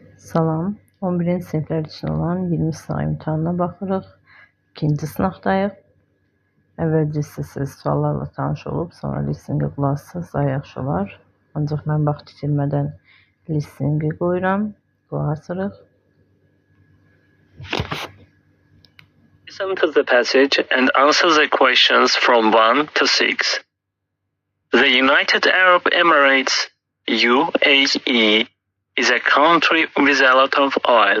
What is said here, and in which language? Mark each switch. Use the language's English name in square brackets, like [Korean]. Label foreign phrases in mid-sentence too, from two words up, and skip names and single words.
[Azerbaijani] Salam, 11-ci siniflər üçün olan 20 sınav imtahanına baxırıq. İkinci sınavdayıq. Əvvəlcə siz suallarla tanış olub, sonra listeninqə qulaq assanız daha yaxşı olar. Ancaq mən vaxt itirmədən listeninqə qoyuram. Qulaq asırıq. [English] Listen to the passage and answer the questions from 1 to 6. The United Arab Emirates, UAE, is a country with a lot of oil.